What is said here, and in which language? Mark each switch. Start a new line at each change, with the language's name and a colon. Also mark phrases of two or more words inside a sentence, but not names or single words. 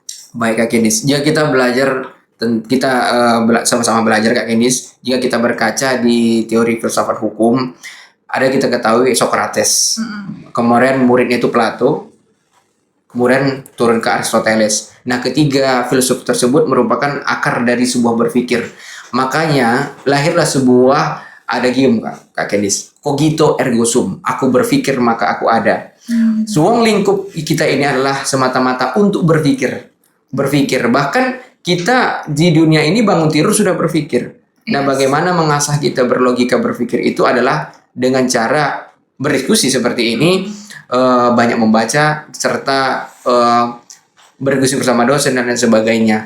Indonesian: Baik Kak Kendis, jika kita belajar, kita sama-sama belajar Kak Kendis, jika kita berkaca di teori filsafat hukum, ada kita ketahui Socrates, kemudian muridnya itu Plato, kemudian turun ke Aristoteles. Nah ketiga filsuf tersebut merupakan akar dari sebuah berpikir. Makanya lahirlah sebuah adagium Kak Kendis,
Latin: cogito ergo sum,
Indonesian: aku berpikir maka aku ada. Ruang lingkup kita ini adalah semata-mata untuk berpikir. Bahkan kita di dunia ini bangun tidur sudah berpikir. Nah bagaimana mengasah kita berlogika berpikir itu adalah dengan cara berdiskusi seperti ini, banyak membaca serta berdiskusi bersama dosen dan lain sebagainya.